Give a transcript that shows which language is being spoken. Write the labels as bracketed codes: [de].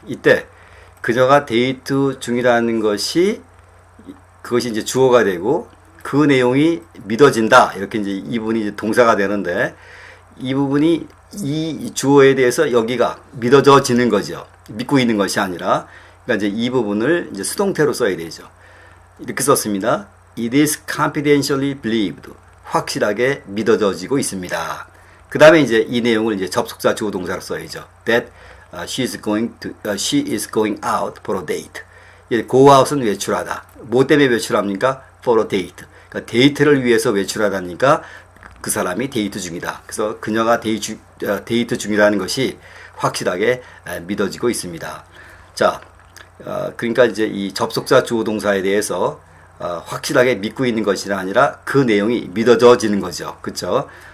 [ko] 이때 그녀가 데이트 중이라는 것이 그것이 이제 주어가 되고 그 내용이 믿어진다. 이렇게 이제 이 부분이 이제 동사가 되는데 이 부분이 이 주어에 대해서 여기가 믿어져지는 거죠. 믿고 있는 것이 아니라 그러니까 이제 이 부분을 이제 수동태로 써야 되죠. 이렇게 썼습니다. [en] It is confidentially believed. [ko] 확실하게 믿어져지고 있습니다. 그 다음에 이제 이 내용을 이제 접속사 주어 동사로 써야죠. [en] That she is going out for a date. [ko] go out은 외출하다. 뭐 때문에 외출합니까? [en] For a date. [ko] 그러니까 데이트를 위해서 외출하다니까 그 사람이 데이트 중이다. 그래서 그녀가 데이트 중이라는 것이 확실하게 믿어지고 있습니다. 자, 그러니까 이제 이 접속사 주어 동사에 대해서 확실하게 믿고 있는 것이 아니라 그 내용이 믿어져지는 거죠. 그렇죠?